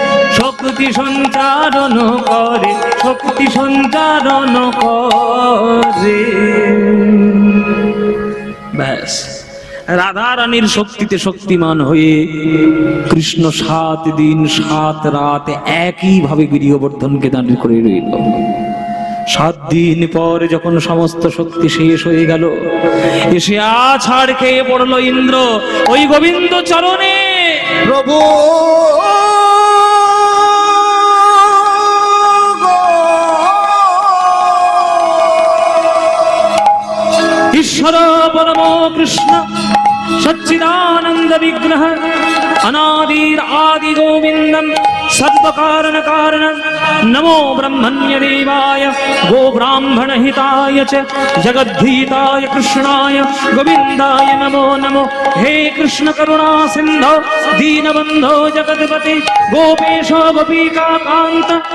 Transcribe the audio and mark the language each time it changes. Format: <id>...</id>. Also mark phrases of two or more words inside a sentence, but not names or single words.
<bn>শক্তি সঞ্চারণ করে শক্তি সঞ্চারণ করে ব্যাস রাধারানীর শক্তিতে শক্তিমান হয়ে কৃষ্ণ 7 দিন 7 রাত একই ভাবে গৃহবর্ধনকে দাঁড় করে রইল 7 দিন পর যখন সমস্ত শক্তি শেষ হয়ে গেল এসে আছাড় খেয়ে পড়লো ইন্দ্র ওই গোবিন্দ চরণে প্রভু</bn> <sa>ঈশ্বর পরম কৃষ্ণ সচ্চিদানন্দ বিগ্রহ अनादिर आदि गोविंदम सर्व कारण कारण नमो ब्रह्मण्य देवाय गो ब्राह्मण हिताय च जगद्धीताय कृष्णाय गोविंदाय नमो नमो हे कृष्ण करुणा सिंधो दीनबंधो जगतपते गोपेश गोपिका कांत</sa>